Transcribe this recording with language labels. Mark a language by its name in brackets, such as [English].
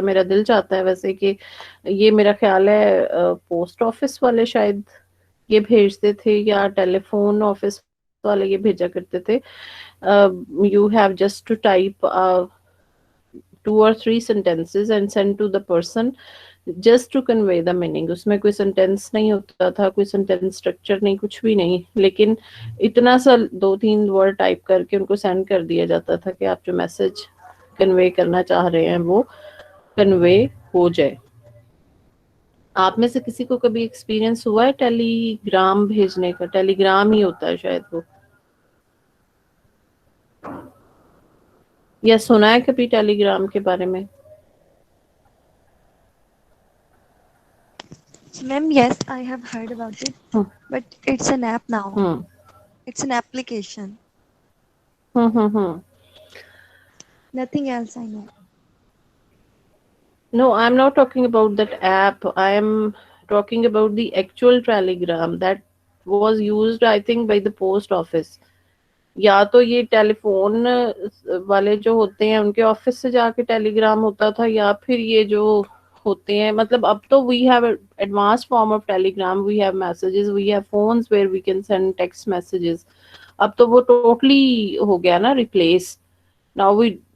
[Urdu] میرا دل چاہتا ہے ویسے کہ یہ میرا خیال ہے پوسٹ آفس والے شاید یہ بھیجتے تھے، یا ٹیلی فون آفس والے یہ بھیجا کرتے تھے. [English] You have just to type 2 or 3 sentences and send to the person just to convey the meaning. [Urdu] اس میں کوئی سینٹینس نہیں ہوتا تھا، کوئی سینٹینس اسٹرکچر نہیں، کچھ بھی نہیں، لیکن اتنا سا 2-3 ورڈ ٹائپ کر کے ان کو سینڈ کر دیا جاتا تھا کہ آپ جو میسج کنوے کرنا چاہ رہے ہیں وہ کنوے ہو جائے. آپ میں سے کسی کو کبھی ایکسپیرینس ہوا ہے ٹیلی گرام بھیجنے کا؟ ٹیلی گرام ہی ہوتا ہے شاید وہ، یا سنا ہے کبھی ٹیلی گرام کے بارے میں؟ [English] Ma'am, yes, I have heard about it, hmm but it's an app now. Hmm It's an application. Hmm. Nothing else I know. No, I'm not talking about that app. I am talking about the actual telegram that was used, I think, by the post office. [Urdu] یا تو یہ ٹیلی phone والے جو ہوتے ہیں ان کے office سے جا کے ٹیلی گرام ہوتا تھا، یا پھر یہ جو ہوتے ہیں، مطلب اب تو [English] We have advance form of telegram, we have messages, we have phones where we can send text messages. [Urdu] اب تو وہ ٹوٹلی ہو گیا نا ریپلیس [English] Now we.